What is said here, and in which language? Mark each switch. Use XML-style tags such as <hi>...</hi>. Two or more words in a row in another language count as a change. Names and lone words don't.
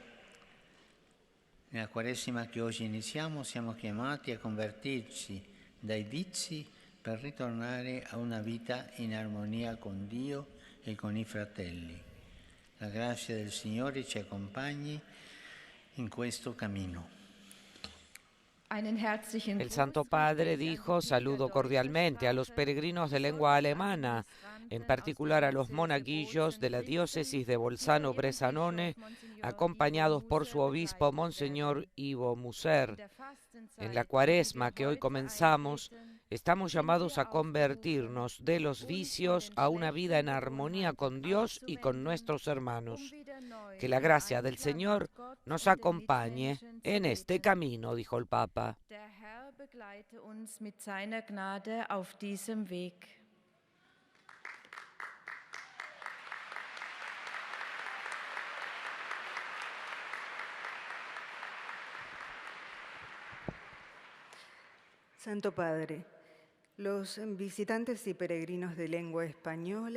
<it>Nella Quaresima che oggi iniziamo siamo chiamati a convertirci dai vizi per ritornare a una vita in armonia con Dio e con i fratelli. La grazia del Signore ci accompagni in questo cammino.</it> <es>El Santo Padre dijo: saludo cordialmente a los peregrinos de lengua alemana, en particular a los monaguillos de la diócesis de Bolzano-Bressanone, acompañados por su obispo, Monseñor Ivo Moser. En la Cuaresma que hoy comenzamos, estamos llamados a convertirnos de los vicios a una vida en armonía con Dios y con nuestros hermanos. Que la gracia del Señor nos acompañe en este camino, dijo el Papa.</es> <de>Der Herr begleite uns mit seiner Gnade auf diesem Weg.</de> <es>Santo Padre, los visitantes y peregrinos de lengua española</es>